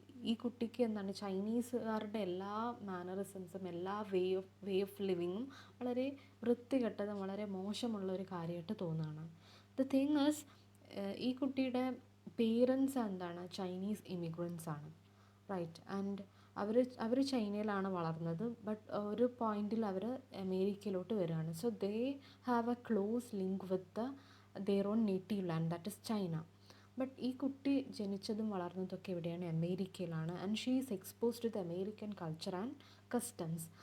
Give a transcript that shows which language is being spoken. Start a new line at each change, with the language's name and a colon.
Malayalam: ഈ കുട്ടിക്ക് എന്താണ്, ചൈനീസുകാരുടെ എല്ലാ മാനറിസംസും എല്ലാ വേ ഓഫ് ലിവിങ്ങും വളരെ വൃത്തികെട്ടതും വളരെ മോശമുള്ള ഒരു കാര്യമായിട്ട് തോന്നുകയാണ്.
English: the thing is,
Malayalam: ഈ കുട്ടിയുടെ പേരൻസ് എന്താണ്, ചൈനീസ് ഇമിഗ്രൻസ് ആണ്, റൈറ്റ്.
English: and
Malayalam: അവർ ചൈനയിലാണ് വളർന്നത്, ബട്ട് ഒരു പോയിന്റിൽ അവർ അമേരിക്കയിലോട്ട് വരികയാണ്.
English: So they have a close link with the their own native land, that is China.
Malayalam: But ഈ കുട്ടി ജനിച്ചതും വളർന്നതൊക്കെ എവിടെയാണ്? അമേരിക്കയിലാണ്.
English: And she is exposed to the American culture and customs.